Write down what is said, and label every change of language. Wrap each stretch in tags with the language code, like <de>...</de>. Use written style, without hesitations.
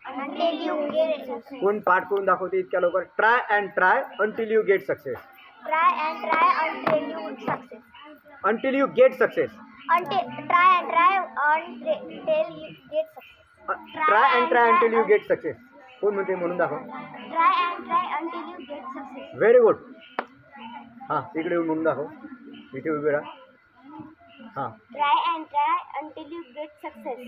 <mr>कोण पाठ करून दाखवते इतक्या लवकर?</mr> <en>Try and try until you get success. Try and try until you success. Until you get success. Try and try until you get success. Try and try until you get success.</en> <mr>कोण म्हणते म्हणून दाखव.</mr> <en>Try and try until you get success. Very good.</en> <mr>हां, इकडे येऊन म्हणून दाखव. इथे उभे राहा. हां,</mr> <en>Try and try until you get success.</en>